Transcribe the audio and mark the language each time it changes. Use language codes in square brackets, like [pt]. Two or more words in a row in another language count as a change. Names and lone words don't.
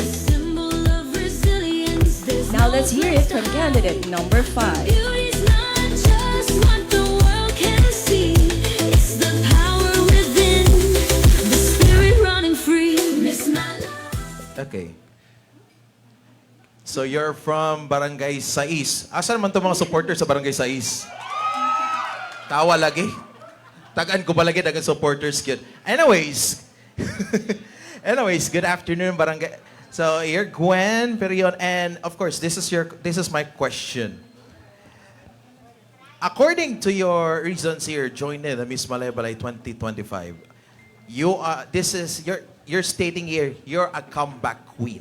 [en] Now let's hear it from candidate number 5. It's the power within, the spirit running free. Miss my life. Okay. So you're from Barangay Sais. [tl] Asan naman itong mga supporters sa Barangay Sais? [ceb] Tawa lagi. Tagaan ko ba lagi, tagaan supporters yun. [en] Anyways. Anyways, good afternoon, Barangay. So you're Gwen, period. And of course, this is my question. According to your reasons here, joining the Miss Malaybalay 2025, you're stating here, you're a comeback queen.